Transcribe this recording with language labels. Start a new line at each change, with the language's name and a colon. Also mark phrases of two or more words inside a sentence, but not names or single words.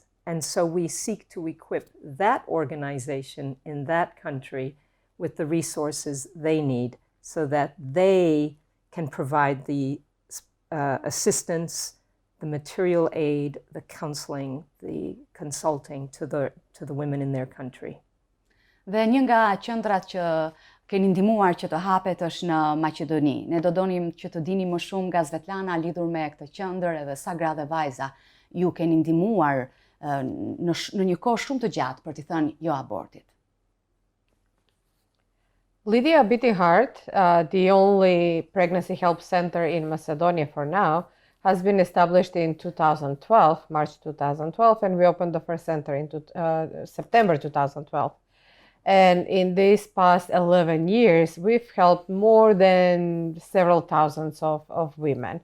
English: And so we seek to equip that organization in that country with the resources they need so that they can provide the assistance, the material aid, the counseling, the consulting to the women in their country.
Albanian: Dhe një nga qendrat që keni ndihmuar që të hapet është në Maqedoni. Ne do donim që të dini më shumë nga Svetlana lidhur me këtë qendër edhe sa gra dhe vajza ju keni ndihmuar në një kohë shumë të gjatë për t'i thënë jo abortit.
English: Lydia Beating Heart, the only pregnancy help center in Macedonia for now, has been established in 2012, March 2012, and we opened the first center in September 2012. And in these past 11 years, we've helped more than several thousands of women.